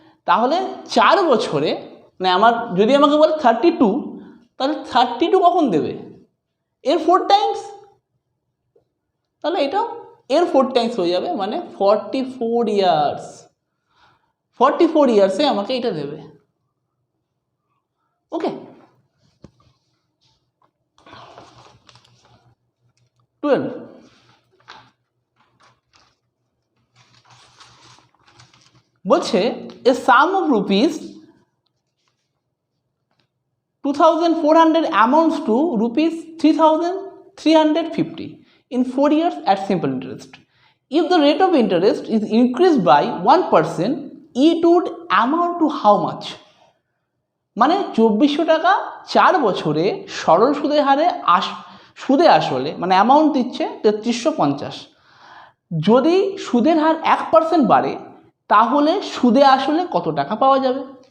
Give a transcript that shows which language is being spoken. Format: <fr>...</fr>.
<bn>তাহলে 4 বছরে মানে আমার যদি আমাকে বলে 32, তাহলে 32 কখন দেবে? এর 4 টাইমস, তাহলে এটাও এর 4 টাইমস হয়ে যাবে, মানে 44 ইয়ার্স, 44 ইয়ার্সে আমাকে এটা দেবে।</bn> <en>okay, 12</en> <bn>বলছে</bn> <en>A sum of rupees 2400 amounts to rupees 3350 in 4 years at simple interest. If the rate of interest is increased by 1%, it would amount to how much?</en> <bn>মানে 2400 টাকা 4 বছরে সরল সুদের হারে সুদে আসলে মানে অ্যামাউন্ট দিচ্ছে 3350। যদি সুদের হার 1% বাড়ে তাহলে সুদে আসলে কত টাকা পাওয়া যাবে?</bn>